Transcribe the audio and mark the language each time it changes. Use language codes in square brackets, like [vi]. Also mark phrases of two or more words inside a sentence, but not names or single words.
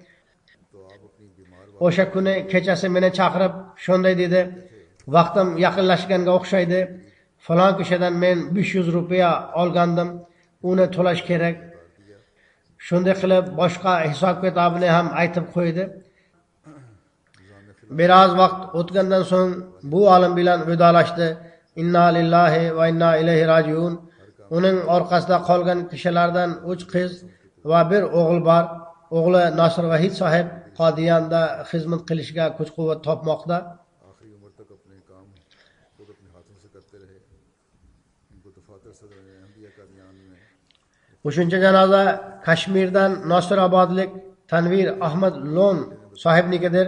[uz] O'sha kuni kechasi meni chaqirib shunday dedi: vaqtim yaqinlashganga o'xshaydi. Falon kishidan men 500 rupiya olgandim, uni to'lash kerak. Shunday qilib boshqa hisob kitobini ham aytib qo'ydi. Biroz vaqt o'tgandan so'ng bu olim bilan vidolashdi. [ar] إنا لله وإنا إليه راجعون. [uz] Uning orqasida qolgan kishilardan 3 qiz va bir o'g'il bor. O'g'li Nosir Vahid sohib Qodiyonda xizmat qilishga kuch-quvvat topmoqda. Uchinchi janoza Kashmirdan Nosirobodlik Tanvir Ahmad Lon sohibnikidir.